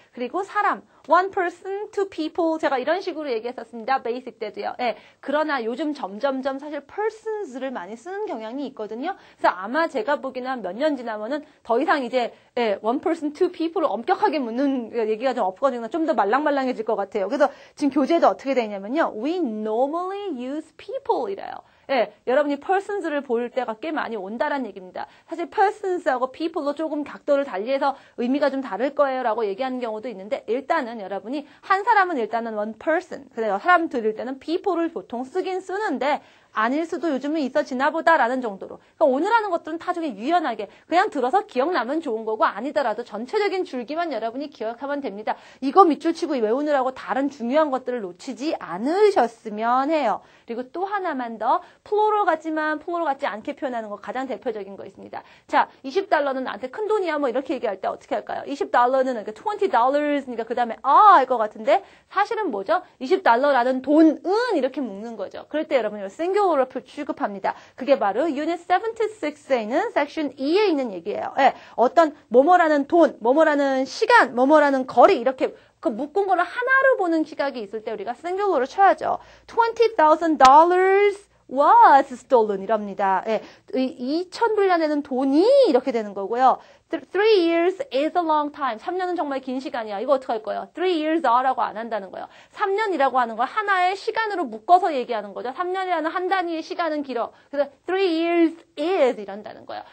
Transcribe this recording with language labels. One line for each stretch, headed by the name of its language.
Korean: 그리고 사람,
English: one person, two people
Korean: 제가 이런 식으로 얘기했었습니다. 베이직 때도요. 예, 그러나 요즘 점점점 사실 persons를 많이 쓰는 경향이 있거든요. 그래서 아마 제가 보기에는 한 몇 년 지나면은 더 이상 이제
English: one person, two people을
Korean: 엄격하게 묻는 얘기가 좀 없거든요. 좀 더 말랑말랑해질 것 같아요. 그래서 지금 교재도 어떻게 되냐면요.
English: We normally use people
Korean: 이래요. 예, 여러분이 persons를 볼 때가 꽤 많이 온다라는 얘기입니다. 사실 persons하고 people로 조금 각도를 달리해서 의미가 좀 다를 거예요 라고 얘기하는 경우도 있는데 일단은 여러분이 한 사람은 일단은 one person, 그래서 사람 들을 때는 people를 보통 쓰긴 쓰는데 아닐 수도 요즘은 있어지나 보다라는 정도로. 그러니까 오늘 하는 것들은 나중에 유연하게 그냥 들어서 기억나면 좋은 거고 아니더라도 전체적인 줄기만 여러분이 기억하면 됩니다. 이거 밑줄 치고 외우느라고 다른 중요한 것들을 놓치지 않으셨으면 해요. 그리고 또 하나만 더 플로럴 같지만 플로럴 같지 않게 표현하는 거 가장 대표적인 거 있습니다. 자, $20는 나한테 큰 돈이야 뭐 이렇게 얘기할 때 어떻게 할까요? $20는 $20니까 그 다음에 할 것 같은데 사실은 뭐죠? $20라는 돈은 이렇게 묶는 거죠. 그럴 때 여러분 singular로 취급합니다. 그게 바로 Unit 76에 있는 Section 2에 있는 얘기예요. 예, 어떤 뭐뭐라는 돈, 뭐뭐라는 시간, 뭐뭐라는 거리 이렇게 그 묶은 거를 하나로 보는 시각이 있을 때 우리가 singular로 쳐야죠.
English: $20,000 was stolen
Korean: 이랍니다. 예, 2,000불이라는 돈이 이렇게 되는 거고요.
English: 3 years is a long time.
Korean: 3년은 정말 긴 시간이야. 이거 어떻게 할 거예요? 3 years are라고 안 한다는 거예요. 3년이라고 하는 걸 하나의 시간으로 묶어서 얘기하는 거죠. 3년이라는 한 단위의 시간은 길어. 그래서 3 years is 이런다는 거예요.